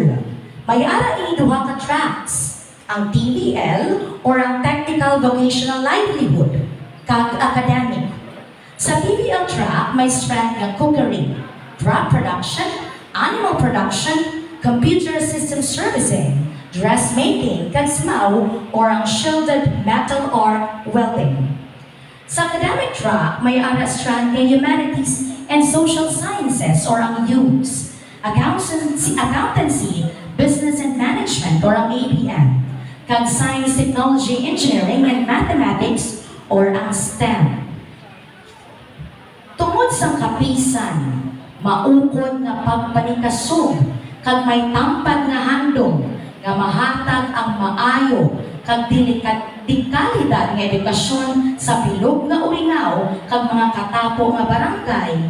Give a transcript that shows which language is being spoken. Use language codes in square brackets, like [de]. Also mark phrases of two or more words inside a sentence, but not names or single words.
[hil] May ara ini 2 ka tracks, ang TVL or ang Technical Vocational Livelihood kag academic. Sa TVL track may strand ng cookery, [en] drug production, animal production, computer system servicing, dressmaking [hil] kag SMAW or ang [en] shielded metal or welding. [hil] Sa academic track may ara strand ng [en] humanities and social sciences [hil] or ang USE, [en] accountancy, business and management [hil] or ang ABM, kag [en] science, technology, engineering, and mathematics [hil] or ang STEM. Tungod sa kapisan, maukod nga pagpanikasog kag may tampad nga handom nga mahatag ang maayo kag dekalidad nga edukasyon sa bilog nga Uringao kag mga katapo nga barangay.